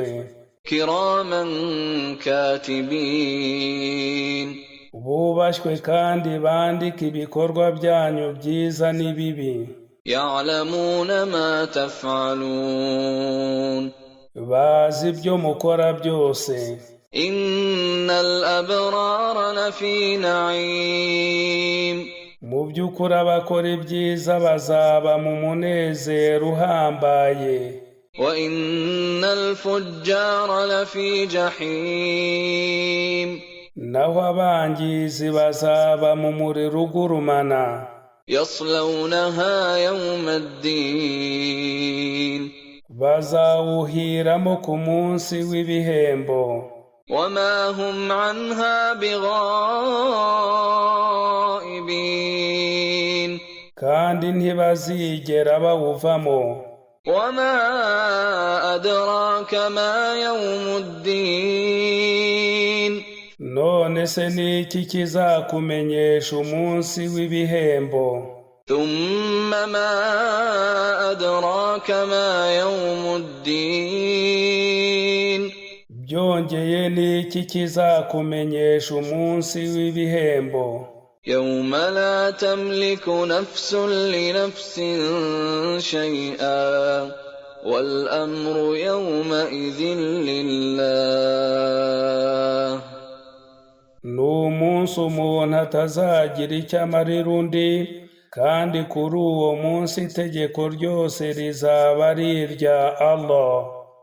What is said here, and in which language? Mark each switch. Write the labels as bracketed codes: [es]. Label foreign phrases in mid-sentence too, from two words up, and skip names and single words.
[ar] كراما كاتبين, [rw] bubashywe kandi bandika ibikorwa byanyu byiza n'ibibi. [ar] يعلمون ما تفعلون, [rw] bazi ibyo mukora byose. [ar] إن الأبرار لفي نعيم, [rw] mu by'ukuri abakora ibyiza bazaba mu munezero uhambaye. [ar] وإن الفجار لفي جحيم, [rw] naho abangizi bazaba mu muriro ugurumana. [ar] يصلونها يوم الدين, [rw] bazawuhiramo ku munsi w'ibihembo. [ar] وما هم عنها بغائبين, [rw] kandi ntibazigera bawuvamo. [ar] وما أدراك ما يوم الدين, [rw] none se ni iki kizakumenyesha umunsi w'ibihembo? [ar] ثم ما أدراك ما يوم الدين, [rw] byongeye ni iki kizakumenyesha umunsi w'ibihembo? [ar] يوم لا تملك نفس لنفس شيئا والأمر يومئذ لله, [rw] ni umunsi umuntu atazagira icyo amarira undi, kandi kuri uwo munsi itegeko ryose rizaba ari irya Allah.